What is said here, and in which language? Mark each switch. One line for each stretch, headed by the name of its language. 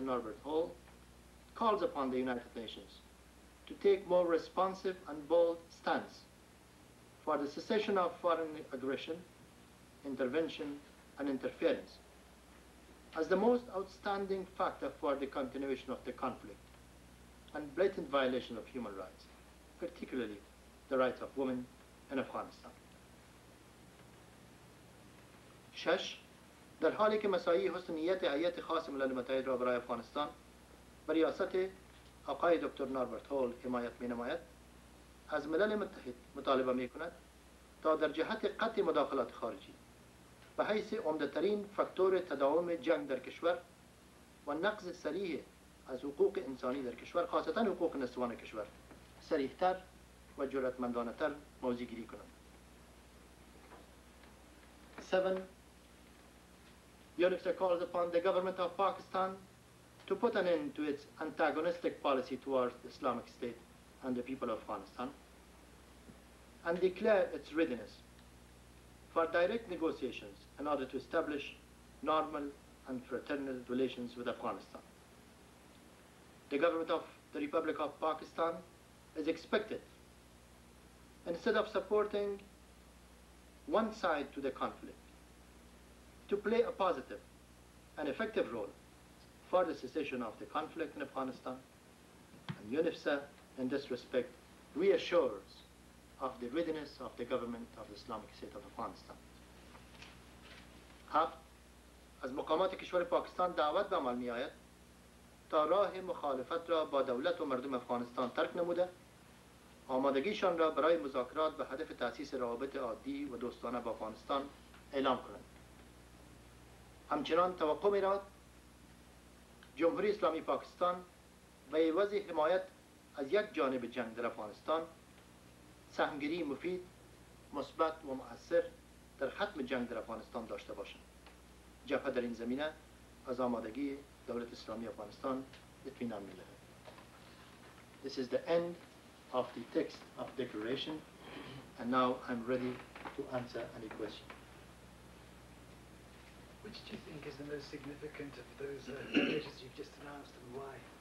English: Norbert Hall, calls upon the United Nations to take more responsive and bold stance for the cessation of foreign aggression, intervention, and interference as the most outstanding factor for the continuation of the conflict and blatant violation of human rights, particularly the rights of women in Afghanistan. 6.
Persian: در حالی که مساعی حسن نیت هیئت خاص ملل متحد را برای افغانستان به ریاست آقای دکتر نوربرت هول حمایت می‌نماید، از ملل متحد مطالبه می‌کند تا در جهت قطع مداخلات خارجی به حیث عمده‌ترین فاکتور تداوم جنگ در کشور و نقض صریح از حقوق انسانی در کشور، خاصتا حقوق نسوان کشور، صریح‌تر و جرأتمندانه‌تر موضع گیری کنند. 7.
English: UNIFSA calls upon the government of Pakistan to put an end to its antagonistic policy towards the Islamic State and the people of Afghanistan and declare its readiness for direct negotiations in order to establish normal and fraternal relations with Afghanistan. The government of the Republic of Pakistan is expected, instead of supporting one side to the conflict, to play a positive and effective role for the cessation of the conflict in Afghanistan, and UNIFSA in this respect reassures of the readiness of the government of the Islamic State of Afghanistan. 7.
Persian: از مقامات کشور پاکستان دعوت به عمل می آید تا راه مخالفت را با دولت و مردم افغانستان ترک نموده، آمادگیشان را برای مذاکرات به هدف تأسیس روابط عادی و دوستانه با افغانستان اعلام کنند. همچنان توقع می رود جمهوری اسلامی پاکستان به عوض حمایت از یک جانب جنگ در افغانستان سهمگیری مفید، مثبت و مؤثر در ختم جنگ در افغانستان داشته باشند. جبهه در این زمینه از آمادگی دولت اسلامی افغانستان اطمینان می‌دهد.
English: This is the end of the text of declaration, and now I'm ready to answer any question. Which do you think is the most significant of those measures you've just announced, and why?